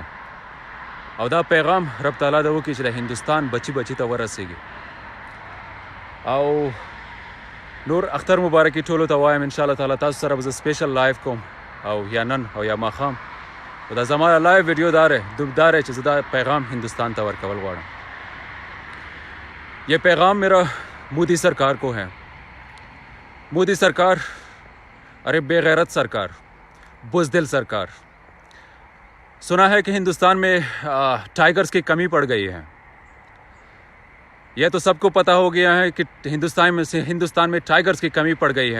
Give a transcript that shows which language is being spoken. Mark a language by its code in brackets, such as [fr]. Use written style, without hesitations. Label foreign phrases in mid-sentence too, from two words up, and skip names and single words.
[ps] او دا پیغام رب تعالی دې وکړي چې د هندوستان بچي ته ورسیږي. او نور اختر مبارکي ټولو ته وایم. [ar] ان شاء الله تعالی [ps] تاسو سره به زه [en] special live [ps] کوم، او یا نن او یا ماښام. دا زما [en] live video [ps] دار ہے چې زه دا پیغام ہندوستان ته ورکول غواړم. [ur] یہ پیغام میرا مودی سرکار کو ہے. مودی سرکار، ارے بے غیرت سرکار، بزدل سرکار. سنا ہے کہ ہندوستان میں ٹائیگرز کی کمی پڑ گئی ہے. یہ تو سب کو پتہ ہو گیا ہے کہ ہندوستان میں ٹائیگرز کی کمی پڑ گئی ہے.